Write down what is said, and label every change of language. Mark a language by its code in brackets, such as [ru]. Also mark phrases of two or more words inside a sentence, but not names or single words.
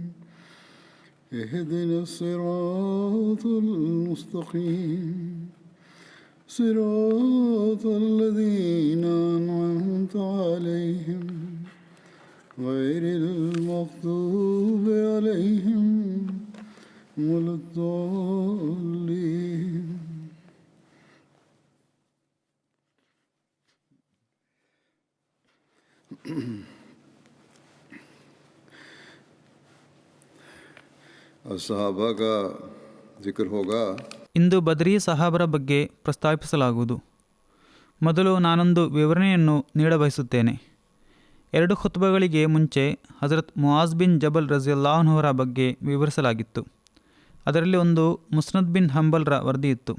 [ar] اهدنا الصراط المستقيم صراط الذين أنعمت عليهم غير المغضوب عليهم ولا الضالين. [ur] असहाबा का जिक्र होगा. [kn] ಇಂದು ಬದ್ರಿ ಸಹಾಬರ ಬಗ್ಗೆ ಪ್ರಸ್ತಾಪಿಸಲಾಗುವುದು. ಮೊದಲು ನಾನೊಂದು ವಿವರಣೆಯನ್ನು ನೀಡಬಯಸುತ್ತೇನೆ. 2 ಖುತ್ಬಗಳಿಗೆ ಮುಂಚೆ ಹಜರತ್ ಮುಆಜ್ ಬಿನ್ ಜಬಲ್ ರಜಿಯಲ್ಲಾಹುರ ಬಗ್ಗೆ ವಿವರಿಸಲಾಗಿತ್ತು. ಅದರಲ್ಲಿ ಒಂದು ಮುಸ್ನದ್ ಬಿನ್ ಹಂಬಲ್ರ ವರದಿಯಿತ್ತು.